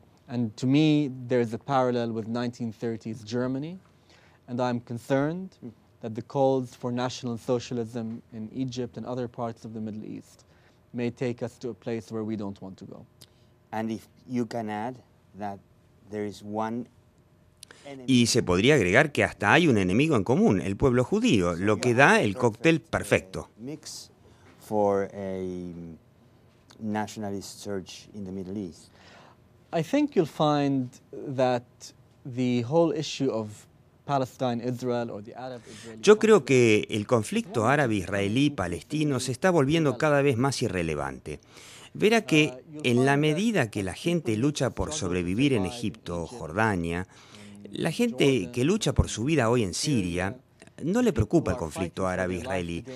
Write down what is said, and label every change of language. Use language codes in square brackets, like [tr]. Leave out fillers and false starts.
[en] And to me, there is a parallel with 1930s Germany, and I'm concerned that the calls for national socialism in Egypt and other parts of the Middle East may take us to a place where we don't want to go. And if you can add that there is one [es] Y se podría agregar que hasta hay un enemigo en común, el pueblo judío, lo que da el cóctel perfecto. [en] mix for a nationalist surge in the Middle East. I think you'll find that the whole issue of Palestine-Israel or the Arab-Israeli [es] Yo creo que el conflicto árabe-israelí-palestino se está volviendo cada vez más irrelevante. Verá que en la medida que la gente lucha por sobrevivir en Egipto o Jordania, la gente que lucha por su vida hoy en Siria no le preocupa el conflicto árabe-israelí.